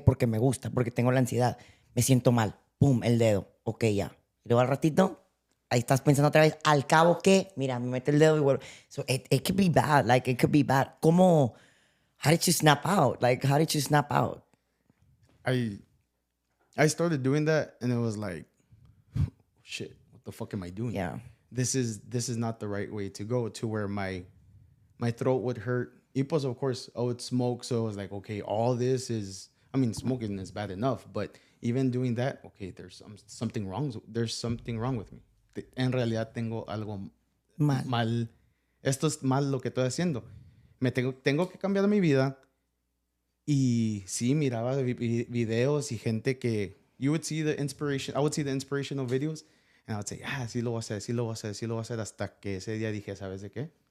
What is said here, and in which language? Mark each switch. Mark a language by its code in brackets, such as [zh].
[es] Porque me gusta, porque tengo la ansiedad. Me siento mal. Pum, el dedo. Ok, ya. Y luego al ratito, ahí estás pensando otra vez, al cabo que, mira, me mete el dedo y vuelvo. [en] So it could be bad. Like, it could be bad. [es] ¿Cómo? [en] How did you snap out? Like, how did you snap out? I started doing that, and it was like, shit, what the fuck am I doing? Yeah. This is not the right way to go, to where my throat would hurt. [es] Y pues, [en] of course, I would smoke, so it was like, okay, all this is, I mean, smoking is bad enough, but even doing that, okay, there's something wrong. There's something wrong with me. [es] En realidad tengo algo mal. Esto es mal lo que estoy haciendo. Tengo que cambiar mi vida. Y sí, miraba videos y gente que [en] I would see the inspirational videos, and I would say, [es] sí lo voy a hacer, sí lo voy a hacer, sí lo voy a hacer, hasta que ese día dije, ¿sabes de qué?